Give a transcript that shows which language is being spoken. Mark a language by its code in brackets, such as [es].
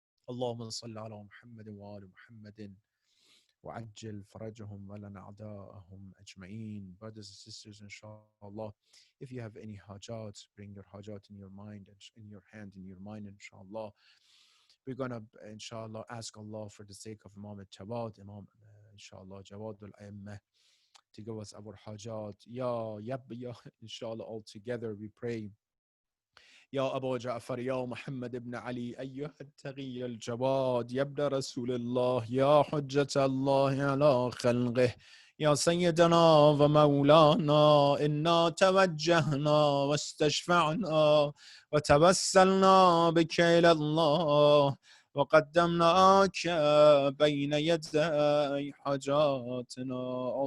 [ar] اللهم صل على محمد وآل محمد وعجل فرجهم ولن أعداءهم أجمعين. [en] Brothers and sisters, inshallah, if you have any hajat, bring your hajat in your mind, in your hand, in your mind, inshallah. We're gonna, inshallah, ask Allah for the sake of Imam Jawad, inshallah, Jawad al-A'immah, to give us our hajat. Ya, inshallah, all together we pray. [ar] يا أبا جعفر يا محمد بن علي أيها التقي الجواد يا ابن رسول الله يا حجة الله على خلقه يا سيدنا ومولانا إنا توجهنا واستشفعنا وتوسلنا بك إلى الله وقدمناك بين يدي حاجاتنا.